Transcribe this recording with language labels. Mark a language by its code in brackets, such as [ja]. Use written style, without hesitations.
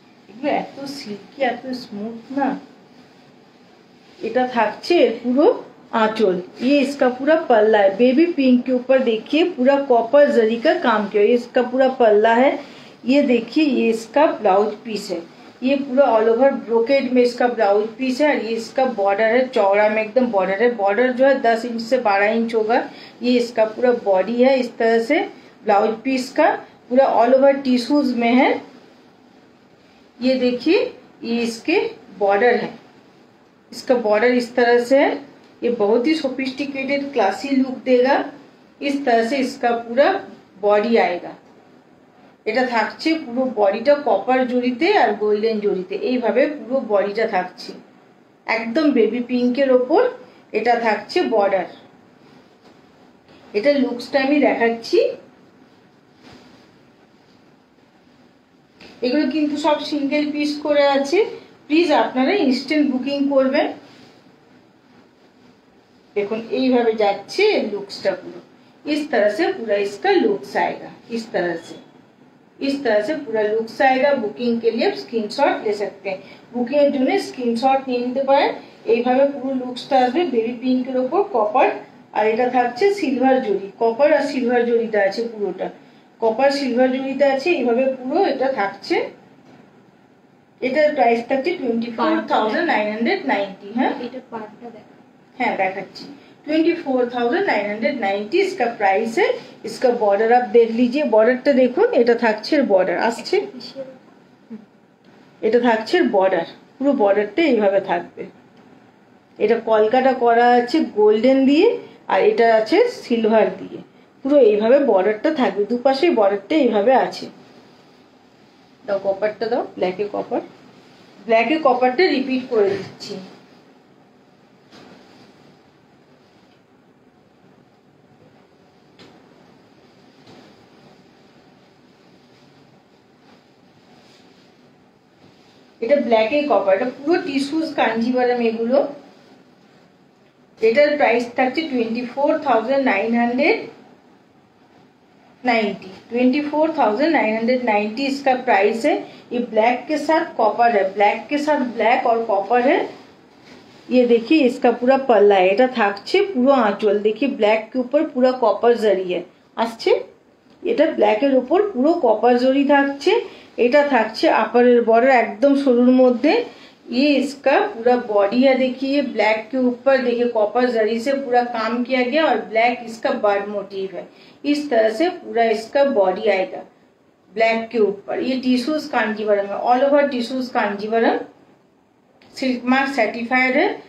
[bn] এগুলো এত সিল্কি এত स्मूथ ना। এটা থাকছে পুরো आंचल। [hi] ये इसका पूरा पल्ला है, बेबी पिंक के ऊपर देखिए पूरा कॉपर जरी का काम किया। ये इसका पूरा पल्ला है। ये देखिए ये इसका ब्लाउज पीस है। ये पूरा ऑल ओवर ब्रोकेड में इसका ब्लाउज पीस है। और ये इसका बॉर्डर है, चौड़ा में एकदम बॉर्डर है। बॉर्डर जो है 10 इंच से 12 इंच होगा। ये इसका पूरा बॉडी है। इस तरह से ब्लाउज पीस का पूरा ऑल ओवर टिश्यूज में है। ये देखिए ये इसके बॉर्डर है। इसका बॉर्डर इस तरह से है। ये बहुत ही सोफिस्टिकेटेड क्लासी लुक देगा। इस तरह से इसका पूरा बॉडी आएगा। [bn] এটা থাকছে পুরো বডিটা কপার জড়িতে আর গোল্ডেন জড়িতে, এইভাবে পুরো বডিটা থাকছে একদম বেবি পিঙ্কের ওপর। এটা থাকছে বর্ডার। এটা লুকসটা আমি দেখাচ্ছি। এগুলো কিন্তু সব সিঙ্গেল পিস করে আছে। প্লিজ আপনারা ইনস্ট্যান্ট বুকিং করবেন। देखो এইভাবে যাচ্ছে লুকসটা পুরো। [hi] इस तरह से पूरा इसका लुक्स आएगा। इस तरह से पूरा लुक्स आएगा। बुकिंग के लिए आप स्क्रीनशॉट ले सकते हैं। [bn] बुकिंग এর জন্য স্ক্রিনশট নিয়ে নিতে পারেন। এইভাবে পুরো লুকসটা আসবে বেবি পিঙ্কের উপর কপার। আর এটা থাকছে সিলভার জরি। কপার আর সিলভার জরিটা আছে পুরোটা। কপার সিলভার জরিটা আছে। এইভাবে পুরো এটা থাকছে। এটার প্রাইস থাকছে 24,990। হ্যাঁ এটা পার্টটা দেখো। [hi] हाँ देखाচ্ছি 24,990 इसका प्राइस है। इसका बॉर्डर आप देख लीजिए। [bn] बॉर्डरটা দেখুন। এটা থাকছে বর্ডার আসছে। এটা থাকছে বর্ডার। পুরো বর্ডারটা এইভাবে থাকবে। এটা কলকাটা করা আছে গোল্ডেন দিয়ে আর এটা আছে সিলভার দিয়ে। পুরো এইভাবে বর্ডারটা থাকবে। দুপাশেই বর্ডারটা এইভাবে আছে। দাও কপারটা দাও। ব্ল্যাকে কপার। ব্ল্যাকে কপারটা রিপিট করে দিচ্ছি। এটা ব্ল্যাকে কপার। এটা পুরো টিস্যুজ কাঞ্জিভারাম এগুলো। এটার প্রাইস থাকছে 24,990। [hi] 24,990 इसका प्राइस है। ये ब्लैक के साथ कॉपर है। ब्लैक के साथ ब्लैक और कॉपर है। ये देखिए इसका पूरा पल्ला है। [bn] এটা থাকছে পুরো আঁচল। [hi] देखिए ब्लैक के ऊपर पूरा कॉपर जरी है আসছে। [bn] এটা ব্ল্যাকের উপর পুরো কপার জরি থাকছে। এটা থাকছে আপারের বর্ডার एकदम সরুর মধ্যে। [hi] ये इसका पूरा बॉडी है। देखिए ब्लैक के ऊपर देखिए कॉपर जरी से पूरा काम किया गया और ब्लैक इसका बर्ड मोटिव है। इस तरह से पूरा इसका बॉडी आएगा ब्लैक के ऊपर। ये टिश्यूज कांजीवरम है। All over tissues Kanjeevaram silk mark certified है।